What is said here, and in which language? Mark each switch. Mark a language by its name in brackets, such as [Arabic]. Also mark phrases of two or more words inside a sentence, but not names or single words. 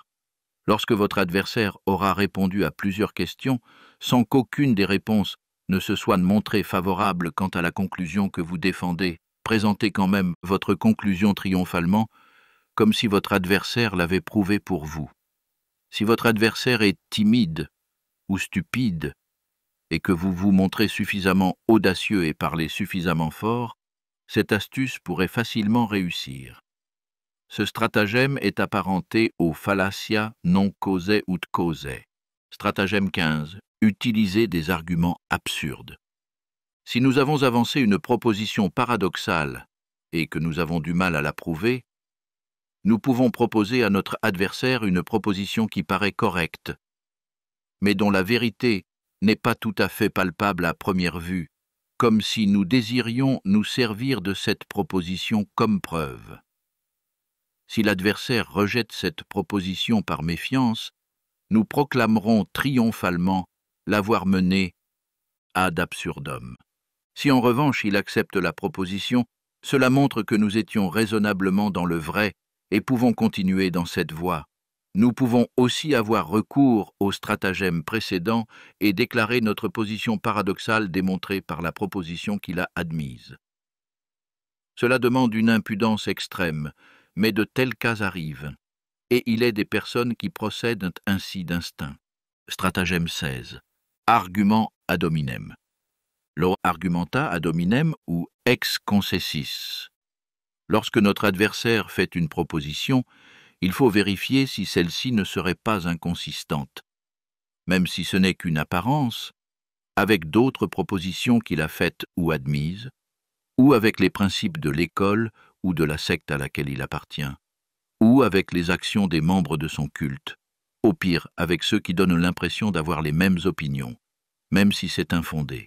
[French] Lorsque votre adversaire aura répondu à plusieurs questions, sans qu'aucune des réponses ne se soit montrée favorable quant à la conclusion que vous défendez, présentez quand même votre conclusion triomphalement, comme si votre adversaire l'avait prouvé pour vous. Si votre adversaire est timide ou stupide, et que vous vous montrez suffisamment audacieux et parlez suffisamment fort, cette astuce pourrait facilement réussir. Ce stratagème est apparenté au [Latin] fallacia non causae ut causae. [French] Stratagème 15. Utiliser des arguments absurdes. Si nous avons avancé une proposition paradoxale et que nous avons du mal à la prouver, nous pouvons proposer à notre adversaire une proposition qui paraît correcte, mais dont la vérité n'est pas tout à fait palpable à première vue, comme si nous désirions nous servir de cette proposition comme preuve. Si l'adversaire rejette cette proposition par méfiance, nous proclamerons triomphalement l'avoir menée [Latin] ad absurdum. [French] Si en revanche il accepte la proposition, cela montre que nous étions raisonnablement dans le vrai et pouvons continuer dans cette voie. Nous pouvons aussi avoir recours au stratagème précédent et déclarer notre position paradoxale démontrée par la proposition qu'il a admise. Cela demande une impudence extrême, mais de tels cas arrivent, et il est des personnes qui procèdent ainsi d'instinct. Stratagème 16. Argument [Latin] ad hominem. Lo argumenta ad hominem ou ex concessis. [French] Lorsque notre adversaire fait une proposition, il faut vérifier si celle-ci ne serait pas inconsistante, même si ce n'est qu'une apparence, avec d'autres propositions qu'il a faites ou admises, ou avec les principes de l'école ou de la secte à laquelle il appartient, ou avec les actions des membres de son culte, au pire avec ceux qui donnent l'impression d'avoir les mêmes opinions, même si c'est infondé.